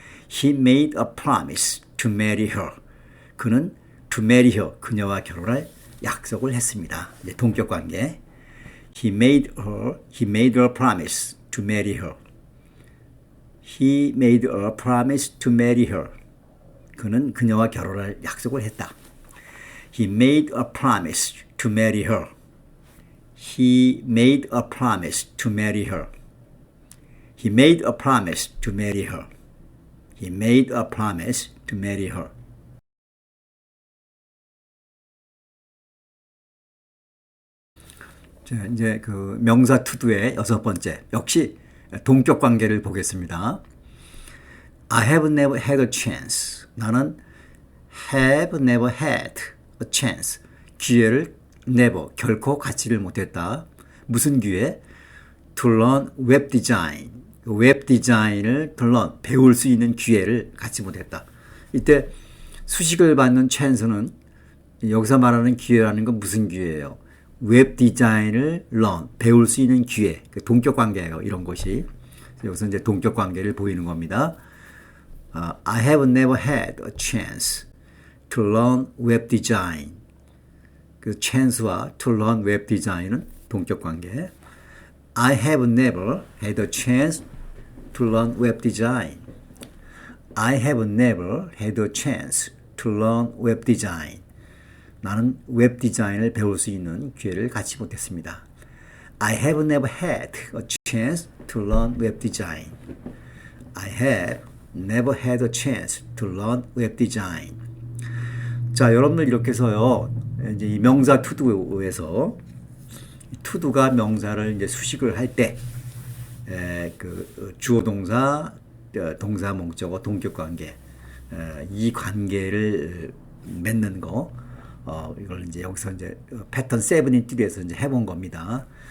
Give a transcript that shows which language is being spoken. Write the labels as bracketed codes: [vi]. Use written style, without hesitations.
[en] He made a promise to marry her. [ko] 그는 [en] to marry her, [ko] 그녀와 결혼할 약속을 했습니다. 이제 동격 관계. [en] He made a promise to marry her. He made a promise to marry her. [ko] 그는 그녀와 결혼할 약속을 했다. [en] He made a promise to marry her. He made a promise to marry her. He made a promise to marry her. He made a promise to marry her. [ko] 자, 이제 그 명사 투두의 여섯 번째 역시 동격 관계를 보겠습니다. [en] I have never had a chance. [ko] 나는 [en] have never had a chance. [ko] 기회를 never 결코 갖지를 못했다. 무슨 기회? [en] To learn web design. [ko] 웹 디자인을 learn, 배울 수 있는 기회를 갖지 못했다. 이때 수식을 받는 chance는 여기서 말하는 기회라는 건 무슨 기회예요? 웹 디자인을 learn, 배울 수 있는 기회, 동격 관계예요. 이런 것이. 여기서 이제 동격 관계를 보이는 겁니다. [en] I have never had a chance to learn web design. [ko] 그 chance와 [en] to learn web design [ko] 은 동격 관계. [en] I have never had a chance to learn web design. I have never had a chance to learn web design. [ko] 나는 웹 디자인을 배울 수 있는 기회를 갖지 못했습니다. [en] I have never had a chance to learn web design. I have never had a chance to learn web design. [ko] 자, 여러분들 이렇게 해서요. 이제 이 명사 투두에서 투두가 명사를 이제 수식을 할 때 그 주어 동사, 동사 목적어, 동격 관계 이 관계를 맺는 거 이걸 이제 여기서 이제 패턴 7인띠에서 이제 해본 겁니다.